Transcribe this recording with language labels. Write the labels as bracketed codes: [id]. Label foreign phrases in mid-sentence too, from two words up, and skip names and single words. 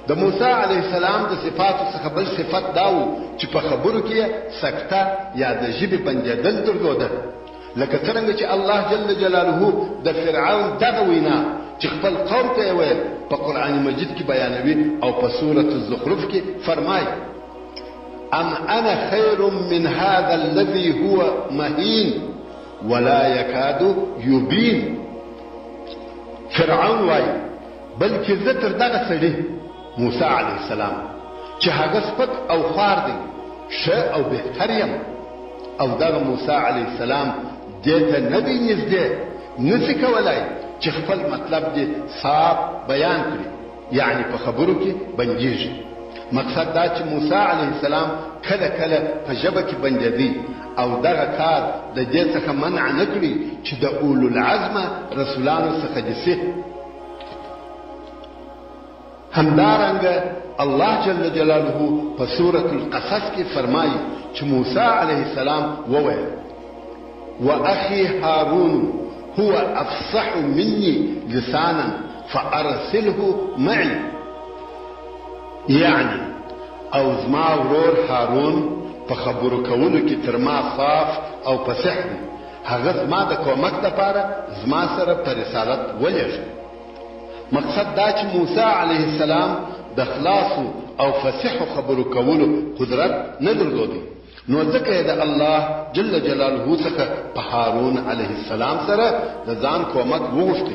[ps] د موسی علیه السلام د صفاتو څخه بل صفت دا و چې په خبرو کې سکته یا د ژبې بندېدل درلوده، لکه څرنګه چې الله جل جلاله د فرعون دغه وینا چې خپل قوم ته یې ویل په قرآن مجید کې بیانوي او په سورة الزخرف کې فرمایي: [ar] ام انا خیر من هذا الذي هو مهین ولا يكاد يبين. [ps] فرعون وایي بلکې زه تر دغه سړي موسی علیه السلام چې هغه سپک او خوار دی ښه او بهتر یم، او دغه موسی علیه السلام دې ته نه دی نږدې، نشي کولای چې خپل مطلب دې صاف بیان کړي، یعنی په خبرو کې بندېږي. مقصد دا چې موسی علیه السلام کله کله په ژبه کې بندېدی او دغه کار د دې څخه منع نه کړي چې د اولو العزمه رسولانو څخه دي. همدارنګه الله جل جلاله په سورة القصص کې فرمایي چې موسی علیه السلام وویل: [ar] واخي هارون هو افصح مني لسانا فارسله معي. [ps] یعنی او زما ورور هارون په خبرو کولو کې تر ما صاف او فصیح دی، هغه زما د کومک لپاره زما سره په رسالت ولېږه. مقصد دا چې موسی علیه السلام د خلاصو او فصیحو خبرو کولو قدرت نه درلودی، نو ځکه یې د الله جل جلاله څخه په هارون علیه السلام سره د ځان کومک وغوښتی.